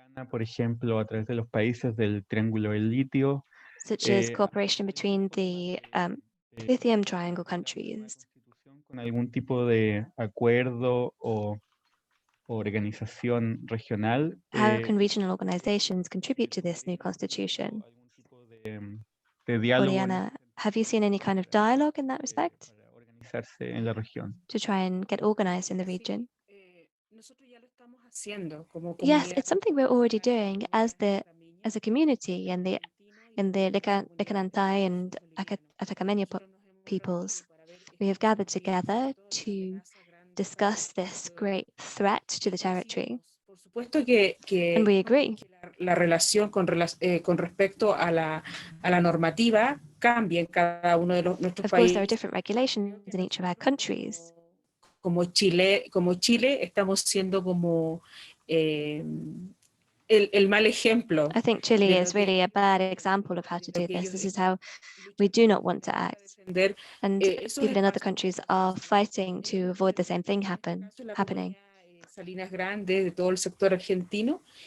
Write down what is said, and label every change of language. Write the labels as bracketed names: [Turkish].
[Spanish] Por ejemplo, a través de los países del Triángulo del Litio, [English] such as cooperation between the lithium triangle countries? [Spanish] con algún tipo de acuerdo o organización regional. [English] How can regional organizations contribute to this new constitution? [Spanish] De diálogo [English] Oriana, have you seen any kind of dialogue in that respect? [Spanish] para organizarse en la región. [English] To try and get organized in the region? [Spanish] Nosotros ya lo estamos haciendo como [English] Yes, it's something we're already doing as a community in the Licanantay and Atacamenia peoples. We have gathered together to discuss this great threat to the territory. And we agree. [Spanish] La relación con respecto a la normativa cambia en cada uno de nuestros países. [English] Of course, there are [Spanish] países. [English] different regulations in each of our countries. [Spanish] Como Chile estamos siendo como el mal ejemplo. [English] I think Chile is really a bad example of how to do this. This is how we do not want to act. And people in other countries are fighting to avoid the same thing happening. [Spanish] Salinas Grandes, de todo el sector argentino.